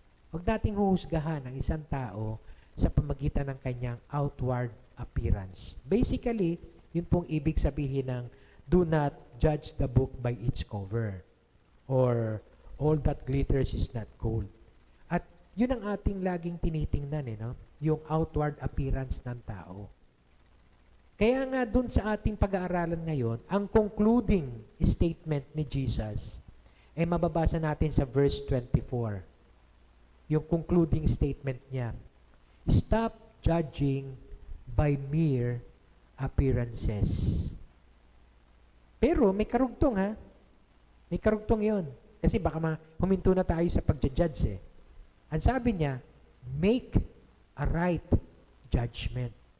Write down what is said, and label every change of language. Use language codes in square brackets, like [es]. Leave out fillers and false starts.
[tl] Huwag nating huhusgahan ang isang tao sa pamagitan ng kanyang [en] outward appearance. Basically, [tl] yun pong ibig sabihin ng [en] do not judge the book by its cover or all that glitters is not gold. [tl] At yun ang ating laging tinitingnan, yung [en] outward appearance [tl] ng tao. Kaya nga dun sa ating pag-aaralan ngayon, ang concluding statement ni Jesus ay mababasa natin sa verse 24. [en] Yung concluding statement niya, stop judging by mere appearances. [tl] Pero may karugtong May karugtong yon. Kasi baka huminto na tayo sa pagja-judge Ang sabi niya, [en] make a right judgment.